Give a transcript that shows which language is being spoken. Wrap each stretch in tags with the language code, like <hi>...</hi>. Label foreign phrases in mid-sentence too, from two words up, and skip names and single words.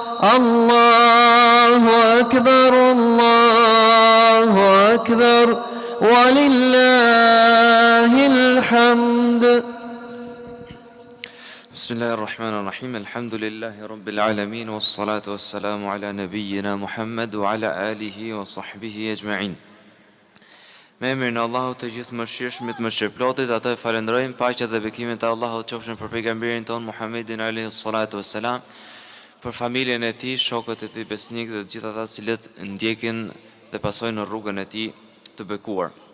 <ar>الله أكبر، الله أكبر، ولله الحمد. بسم الله الرحمن الرحيم الحمد لله رب العالمين والصلاة والسلام على نبينا محمد وعلى آله وصحبه أجمعين.</ar> <sq>Me emrin e Allahut të gjithë mëshirshmit, mëshirëplotit, atë falenderojmë, paqja dhe bekimet e Allahut qofshin për pejgamberin ton Muhammedin</sq> <ar>عليه الصلاة والسلام,</ar> <sq>për familjen e tij, shokët e tij besnik dhe të gjithë ata cilët ndjekin dhe pasojnë në rrugën e tij të bekuar.</sq>